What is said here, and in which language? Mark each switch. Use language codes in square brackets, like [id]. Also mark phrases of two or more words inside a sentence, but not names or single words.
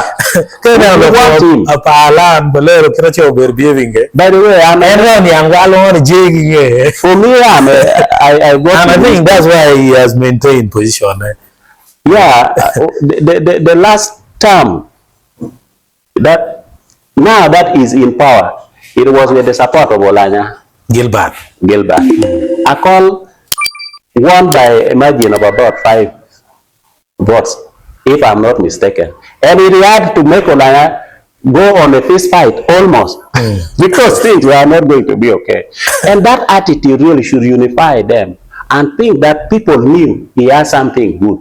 [en] We want him. By the way, for me, I think that's why he has maintained position. Yeah, the last term that now that is in power, it was with the support of Olanya. Gilbert. Akol won by a margin of about 5 votes, if I'm not mistaken. And he had to make Olanya go on a fist fight almost because things were not going to be okay. And that attitude really should unify them and think that people knew he has something good.